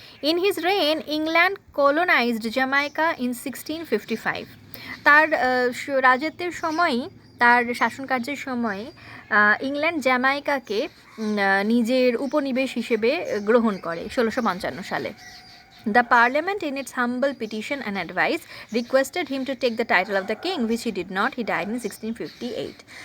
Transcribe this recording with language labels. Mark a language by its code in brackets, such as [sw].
[en] In his reign, England colonized Jamaica in 1655. [bn] তার রাজত্বের সময়ই, তার শাসনকার্যের সময়ই ইংল্যান্ড জ্যামাইকাকে নিজের উপনিবেশ হিসেবে গ্রহণ করে 1655 সালে। [en] The Parliament, in its humble petition and advice, requested him to take the title of the king, which he did not. He died in 1658.